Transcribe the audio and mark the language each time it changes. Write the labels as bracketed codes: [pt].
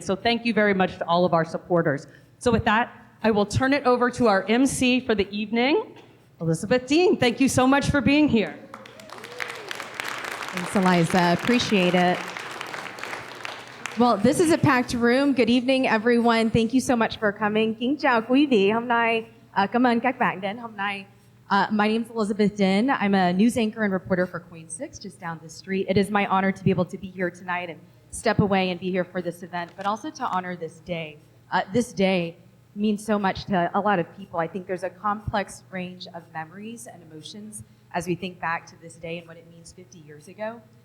[en] So thank you very much to all of our supporters. So with that, I will turn it over to our MC for the evening, Elizabeth Dean. Thank you so much for being here. Thanks, Eliza. Appreciate it. Well, this is a packed room. Good evening, everyone. Thank you so much for coming. [vi] Kính chào quý vị. Hôm nay, cảm ơn các bạn đến hôm nay. [en] My name is Elizabeth Din. I'm a news anchor and reporter for Queen 6, just down the street. It is my honor to be able to be here tonight and step away and be here for this event, but also to honor this day. This day means so much to a lot of people. I think there's a complex range of memories and emotions as we think back to this day and what it means 50 years ago.